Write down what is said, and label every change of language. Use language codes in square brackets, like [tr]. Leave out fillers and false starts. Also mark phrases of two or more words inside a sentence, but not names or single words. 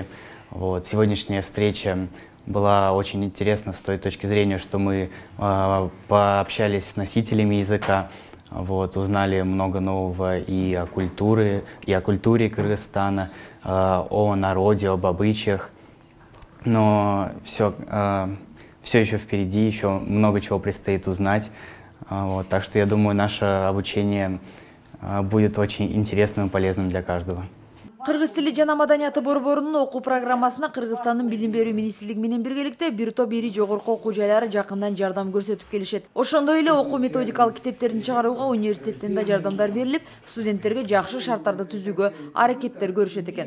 [ru] Сегодняшняя встреча была очень интересна с той точки зрения, что мы пообщались с носителями языка, узнали много нового и о культуре Кыргызстана, о народе, об обычаях. Но все еще впереди, еще много чего предстоит узнать. Так что я думаю, наше обучение будет очень интересным и полезным для каждого. [ky] Кыргыз тили жана маданияты борборунун окуу программасына Кыргызстандын билим берүү министрлиги менен биргеликте бир топ ири жогорку окуу жайлары жакындан жардам көрсөтүп келишет. Ошондой эле окуу методикалык китептерин чыгарууга университеттен да жардамдар берилип, студенттерге жакшы шарттарды түзүүгө аракеттер көрүшөт экен.